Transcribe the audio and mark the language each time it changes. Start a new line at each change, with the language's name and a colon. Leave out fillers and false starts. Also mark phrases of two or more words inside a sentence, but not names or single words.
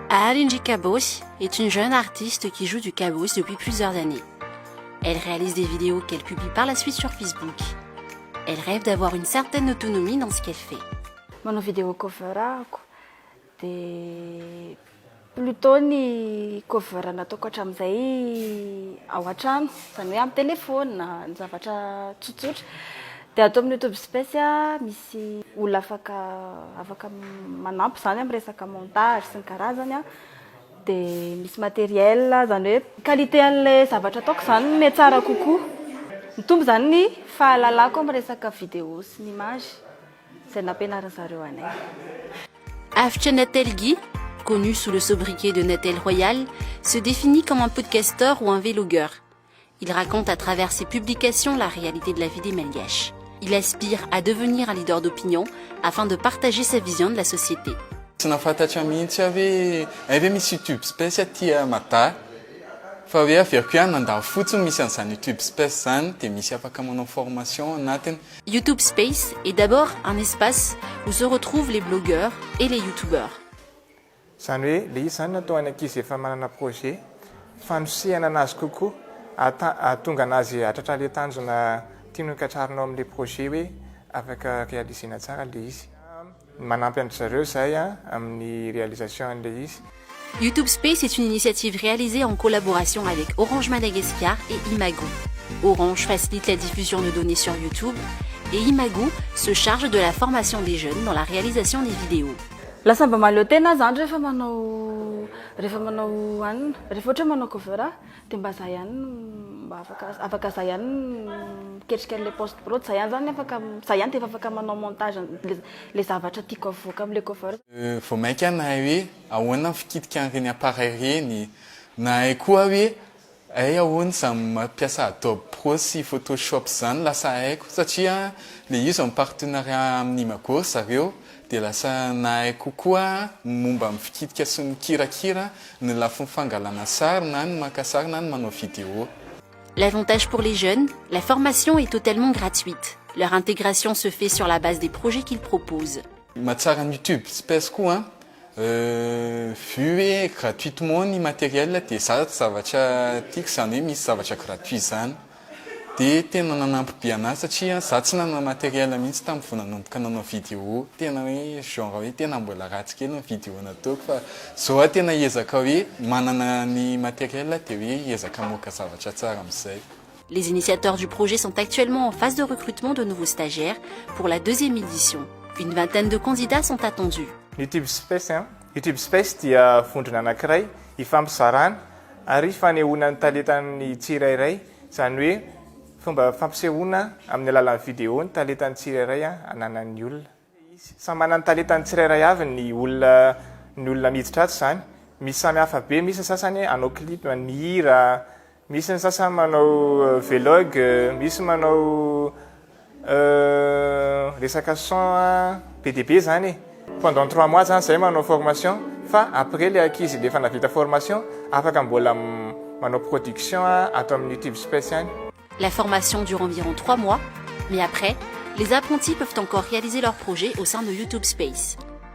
French: Alinji Cabos est une jeune artiste qui joue du cabos depuis plusieurs années. Elle réalise des vidéos qu'elle publie par la suite sur Facebook. Elle rêve d'avoir une certaine autonomie dans ce qu'elle fait.
Malagasy: Manao vidéo coverako de plutôt ny cover nataoko hatramin'izay ao an-trano, zany hoe amin'ny téléphone na ny zavatra tsotsotra. De atao amin'ny YouTube Space misy olona afaka manampy zany amin'ny resaka montage sy ny karazany de misy matériel zany hoe qualité an'ilay zavatra ataoko zany mety tsara kokoa. Mitombo zany ny fahalalako amin'ny resaka vidéo sy ny image izay nampianarin zareo anay.
French: Afche Natelgi, connu sous le sobriquet de Natel Royal, se définit comme un podcasteur ou un vlogueur. Il raconte à travers ses publications la réalité de la vie des Malgaches. Il aspire à devenir un leader d'opinion afin de partager sa vision de la société.
Malagasy: Tsy nafantatra mihitsy hoe misy YouTube Space aty Mata fa hoe averiko ihany nandalo fotsiny misy an'izany YouTube Space zany de misy afaka manao formation anatiny.
French: YouTube Space est d'abord un espace où se retrouvent les blogueurs et les youtubeurs.
Malagasy: Zany hoe le izy zany natao any ankizy efa manana projet fanosehana anazy kokoa ahatonga anazy hatratra le tanjona tiany hikatrarinao amin'le projet hoe afaka réalisena tsara le izy. Manampy andry zareo zahay amin'ny réalisation an'le izy.
French: YouTube Space est une initiative réalisée en collaboration avec Orange Madagascar et Imago. Orange facilite la diffusion de données sur YouTube et Imago se charge de la formation des jeunes dans la réalisation des vidéos.
Malagasy: Lasa mba mahaleo tena zany rehefa manao anina, rehefa ohatra manao cover de mba zay ihany mba afaka zay ihany miketrika an'ilay
French: post prod,
Malagasy: zay ihany zany zay ihany de efa afaka manao montage le zavatra tiako avoaka amin'ilay cover. Vao mainka nahay hoe ahoana fikitika an'ireny appareil reny nahay koa hoe ahoana zany mampiasa Adobe Pro sy Photoshop zany lasa haiko satria le izy
French: en partenariat
Malagasy: amin'ny Imago zareo de lasa nahay kokoa momba amin'ny fikitika sy ny kirakira ny lafiny fangalana sary na ny maka sary na ny manao vidéo.
French: L'avantage pour les jeunes, la formation est totalement gratuite. Leur intégration se fait sur la base des projets qu'ils proposent.
Malagasy: Mahatsara ny YouTube Space koa vu hoe gratuitement ny matériel de zavatra tiako zany hoe misy zavatra gratuit zany de tena nanampy be anazy satria za tsy nanana matériel mihitsy tamin'ny vao nanomboka nanao vidéo tena hoe genre hoe tena mbola ratsy kely ny vidéo nataoko fa zao tena hiezaka hoe manana ny matériel de hoe hiezaka moka zavatra tsara amin'izay.
French: Les initiateurs du projet sont actuellement en phase de recrutement de nouveaux stagiaires pour la deuxième édition. Une vingtaine de candidats sont attendus.
Malagasy: YouTube Space dia vondrona anankiray ifampizarana ary fanehoana ny talentan'ny tsirairay zany hoe fomba fampisehoana amin'ny alalan'ny vidéo ny talentan'ny tsirairay ananan'ny olona. Samy manana ny talentan'ny tsirairay avy ny olona miditra ato zany. Misy samy hafa be, misy ny sasany anao clip, mihira, misy ny sasany manao vlog, misy manao resaka son be dia be zany.
French: Pendant 3 mois
Malagasy: zany zay manao formation fa
French: après les
Malagasy: ankizy le efa navita formation afaka mbola manao production atao amin'ny YouTube Space ihany.
French: La formation dure environ 3 mois, mais après, les apprentis peuvent encore réaliser leurs projets au sein de YouTube Space.